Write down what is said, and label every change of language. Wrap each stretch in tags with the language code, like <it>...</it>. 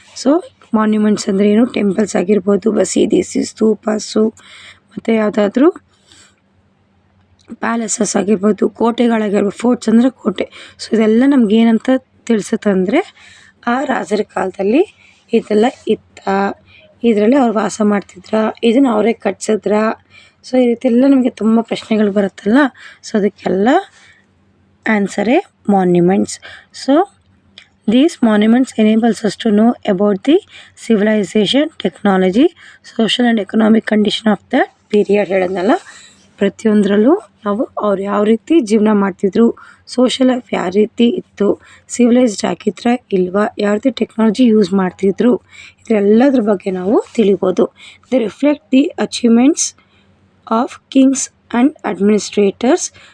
<kn>So monuments ಅಂದರೆ ಏನು, temples ಆಗಿರ್ಬೋದು, ಬಸೀದೀಸ್, ಸ್ತೂಪಾಸು, ಮತ್ತು ಯಾವುದಾದ್ರೂ ಪ್ಯಾಲೇಸಸ್ ಆಗಿರ್ಬೋದು, ಕೋಟೆಗಳಾಗಿರ್ಬೋದು. ಫೋರ್ಟ್ಸ್ ಅಂದರೆ ಕೋಟೆ. ಸೊ ಇದೆಲ್ಲ ನಮ್ಗೆ ಏನಂತ ತಿಳಿಸುತ್ತಂದರೆ ಆ ರಾಜರ ಕಾಲದಲ್ಲಿ ಇದೆಲ್ಲ ಇತ್ತಾ, ಇದರಲ್ಲಿ ಅವ್ರು ವಾಸ ಮಾಡ್ತಿದ್ರಾ, ಇದನ್ನು ಅವರೇ ಕಟ್ಸಿದ್ರಾ. ಸೊ ಈ ರೀತಿ ಎಲ್ಲ ನಮಗೆ ತುಂಬ ಪ್ರಶ್ನೆಗಳು ಬರುತ್ತಲ್ಲ. ಸೊ ಅದಕ್ಕೆಲ್ಲ ಆನ್ಸರೇ monuments.</kn> <en>So these monuments enables us to know about the civilization, technology, social and economic condition of that period.</en> <kn>ಹೇಳಿದ್ನಲ್ಲ, ಪ್ರತಿಯೊಂದರಲ್ಲೂ ನಾವು ಅವ್ರು ಯಾವ ರೀತಿ ಜೀವನ ಮಾಡ್ತಿದ್ರು, ಸೋಷಲ್ ಲೈಫ್ ಯಾವ ರೀತಿ ಇತ್ತು, ಸಿವಿಲೈಸ್ಡ್ ಆಗಿದ್ರೆ ಇಲ್ವಾ, ಯಾವ ರೀತಿ ಟೆಕ್ನಾಲಜಿ ಯೂಸ್ ಮಾಡ್ತಿದ್ರು, ಇದೆಲ್ಲದ್ರ ಬಗ್ಗೆ ನಾವು ತಿಳಿಬೋದು.</kn> <en>They reflect the achievements of kings and administrators.</en>